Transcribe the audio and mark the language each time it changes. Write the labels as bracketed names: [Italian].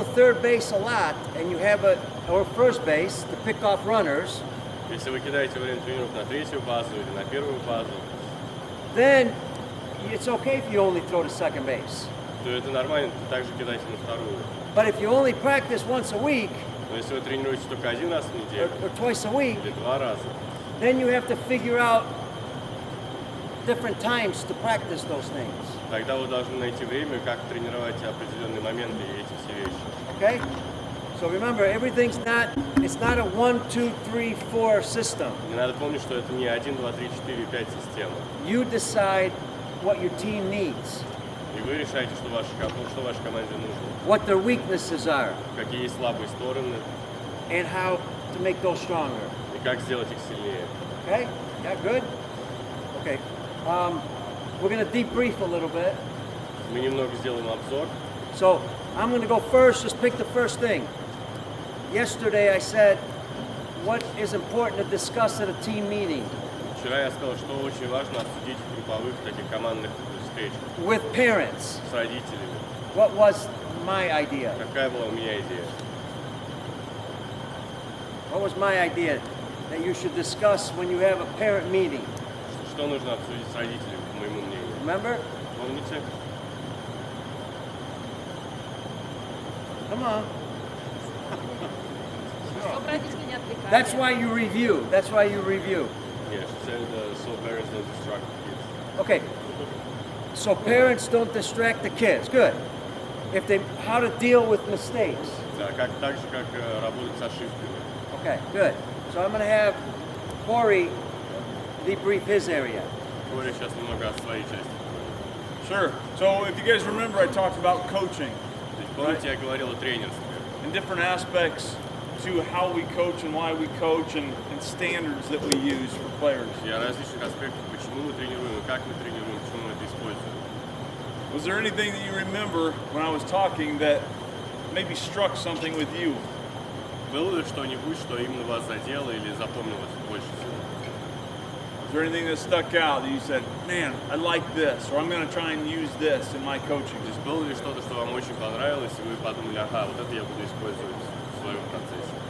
[English] third base a lot and you have or first base to pick off runners, [Russian] Если вы кидаете время тренировок на третью базу или на первую базу, [English] then it's okay if you only throw to second base. [Russian] то это нормально, также кидайте на вторую. [English] But if you only practice once a week [Russian] Но если вы тренируетесь только один раз в неделю [English] or twice a week, [Russian] или два раза, [English] then you have to figure out different times to practice those things. [Russian] тогда вы должны найти время, как тренировать определенные моменты и эти все вещи. [English] Okay? So remember, it's not a 1, 2, 3, 4 system. [Russian] Не надо помнить, что это не 1, 2, 3, 4, 5 система. [English] You decide what your team needs, [Russian] И вы решаете, что вашей команде нужно. [English] what their weaknesses are, [Russian] Какие есть слабые стороны [English] and how to make those stronger. [Russian] и как сделать их сильнее. [English] Okay? Yeah, good? Okay. We're going to debrief a little bit. [Russian] Мы немного сделаем обзор. [English] So I'm going to go first. Just pick the first thing. Yesterday I said, what is important to discuss at a team meeting? [Russian] Вчера я сказал, что очень важно обсудить в групповых таких командных встречах [English] With parents. [Russian] с родителями. [English] What was my idea? [Russian] Какая была у меня идея? [English] What was my idea that you should discuss when you have a parent meeting? [Russian] Что нужно обсудить с родителями, по моему мнению? [English] Remember? [Russian] Помните? [English] Come on. [Russian] Чтобы родители не отвлекали. [English] That's why you review. That's why you review. Yeah, she said so parents don't distract kids. Okay. So parents don't distract the kids. Good. How to deal with mistakes. [Russian] Да, так же, как работать с ошибками. [English] Okay, good. So I'm going to have Corey debrief his area. [Russian] Коля сейчас немного о своей части. [English] Sure. So if you guys remember, I talked about coaching [Russian] То есть, помните, я говорил о тренерстве. [English] and different aspects to how we coach and why we coach and standards that we use for players. [Russian] И о различных аспектах, почему мы тренируем, и как мы тренируем, почему мы это используем. [English] Was there anything that you remember when I was talking that maybe struck something with you? [Russian] Было ли что-нибудь, что именно вас задело или запомнилось больше всего? [English] Was there anything that stuck out that you said, man, I like this, or I'm going to try and use this in my coaching? [Russian] То есть было ли что-то, что вам очень понравилось, и вы подумали, ага, вот это я буду использовать в своем процессе?